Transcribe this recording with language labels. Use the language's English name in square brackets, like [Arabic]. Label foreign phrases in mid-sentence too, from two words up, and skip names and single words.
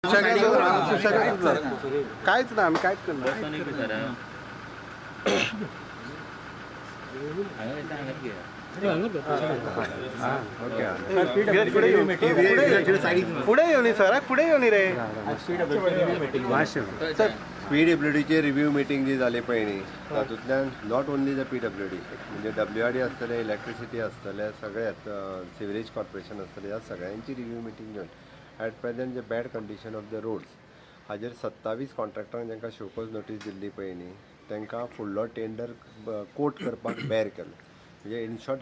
[Marathi] काहीच ना आम्ही काहीच करणार पुढे येऊन सर पुढे येऊन रे [Konkani] PWDचे [English] review meeting [Konkani] जी जाली पळय न्ही तातूंतल्यान [English] not only the PWD [Konkani] म्हणजे WRD आसतले इलेक्ट्रिसिटी आसतले सगळे [English] sewerage corporation [Konkani] आसतले ह्या सगळ्यांची [English] review meeting [Konkani] घेवन [English] at present [Konkani] जे बॅड [English] condition of the roads [Konkani] हाजेर 27 कॉन्ट्रॅक्टरांक जांकां [English] show-cause notice [Konkani] दिल्ली पळय न्ही तांकां फुडलो टेंडर कोट करपाक बॅर केलो म्हणजे [English] in short